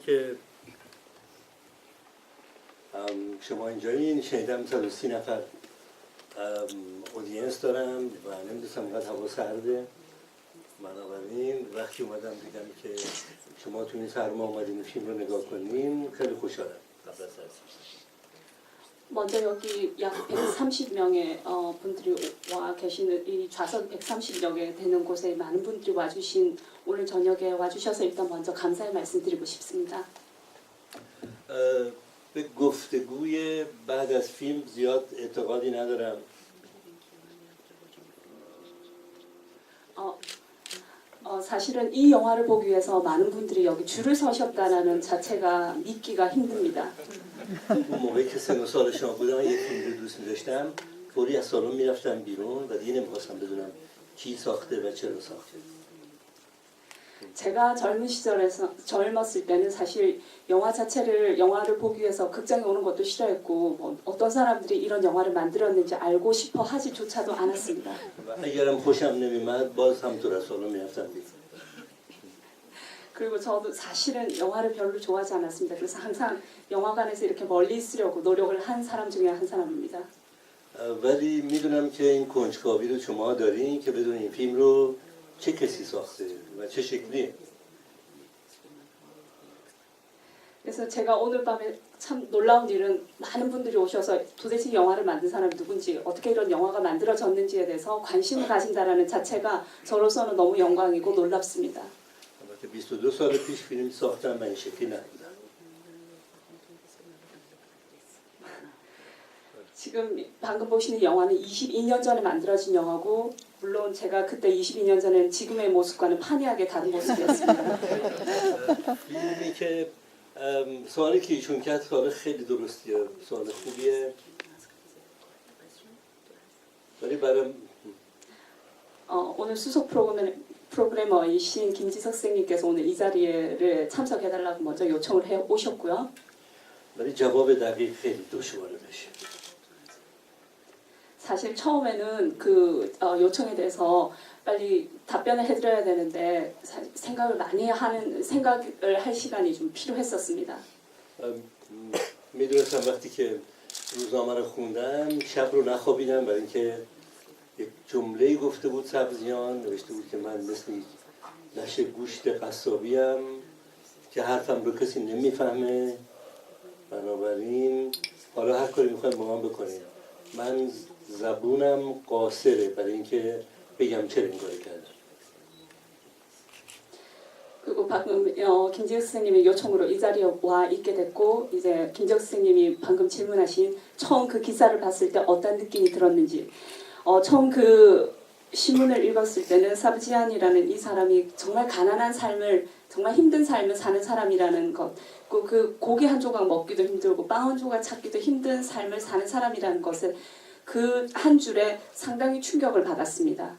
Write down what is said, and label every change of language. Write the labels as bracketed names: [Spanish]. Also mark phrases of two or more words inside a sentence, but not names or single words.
[Persian] که شما اینجایین، شنیدم 130 نفر اودینس دارم و نمیدونستم اینقدر هوا سرده. بنابراین وقتی اومدم دیدم که شما تو این سرما اومدین فیلم رو نگاه کنین، خیلی خوشحالم. قبل از هر چیز [Korean] 먼저 여기 약 130명의 분들이 와 계시는 이 좌석 130여 개 되는 곳에 많은 분들이 와주신 오늘 저녁에 와주셔서 일단 먼저 감사의 말씀드리고 싶습니다. [Persian] به گفتگوی بعد از فیلم زیاد اعتقادی ندارم. [Korean] 사실은 이 영화를 보기 위해서 많은 분들이 여기 줄을 서셨다는 자체가 믿기가 힘듭니다. [Persian] اون موقعی که سن و سالشان بودم یک فیلم رو دوست می‌داشتم، فوری از سالن میرفتم بیرون و دیگه نمی‌خواستم بدونم کی ساخته و چرا ساخته. [Korean] 제가 젊었을 때는 사실 영화를 보기 위해서 극장에 오는 것도 싫어했고 뭐 어떤 사람들이 이런 영화를 만들었는지 알고 싶어 하지조차도 않았습니다. [Persian] اگرم خوشم نمی‌آمد باز همونطور از سالن میرفتم بیرون. [Korean] 그리고 저도 사실은 영화를 별로 좋아하지 않았습니다. 그래서 항상 영화관에서 이렇게 멀리 있으려고 노력을 한 사람 중에 한 사람입니다. [Persian] ولی میدونم که این کنجکاوی رو شما دارین که بدون این فیلم رو چه کسی ساخته و چه شکلیه. [Korean] 그래서 제가 오늘 밤에 참 놀라운 일은 많은 분들이 오셔서 도대체 영화를 만든 사람이 누군지 어떻게 이런 영화가 만들어졌는지에 대해서 관심을 가진다라는 자체가 저로서는 너무 영광이고 놀랍습니다. [Persian] 22 سال پیش فیلم ساختم و این شکلی نبودم. [Korean] 지금 방금 보시는 영화는 22년 전에 만들어진 영화고 물론 제가 그때 22년 전에는 지금의 모습과는 판이하게 다른 모습이었습니다. [Persian] فیلمی که سوالی که ایشون کرد سوال خیلی درستیه، سوال خوبیه. ولی برای [Korean] 오늘 수석 프로그래머이신 김지석 선생님께서 오늘 이 자리에 참석해달라고 먼저 요청을 해 오셨고요. [Persian] ولی جواب دقیق خیلی دشواره بشه. [Korean] 사실 처음에는 그 요청에 대해서 빨리 답변을 해드려야 되는데 생각을 할 시간이 좀 필요했었습니다. [Persian] میدونستم وقتی که روزنامه رو خوندم شب رو نخوابیدم برای اینکه یک جمله گفته بود سبزیان، نوشته بود که من مثل لشه گوشت قصابیم که حرفم رو کسی نمیفهمه، بنابراین حالا هر کاری میخوایم با من بکنیم. من زبونم قاصره برای اینکه بگم چه این کاری کردم. [Korean] 그리고 방금 김지혁 선생님의 요청으로 이 자리에 와 있게 됐고 이제 김지혁 선생님이 방금 질문하신 처음 그 기사를 봤을 때 어떤 느낌이 들었는지 처음 그 신문을 읽었을 때는 사브지안이라는 이 사람이 정말 가난한 삶을 정말 힘든 삶을 사는 사람이라는 것, 그 고기 한 조각 먹기도 힘들고 빵 한 조각 찾기도 힘든 삶을 사는 사람이라는 것을 그 한 줄에 상당히 충격을 받았습니다.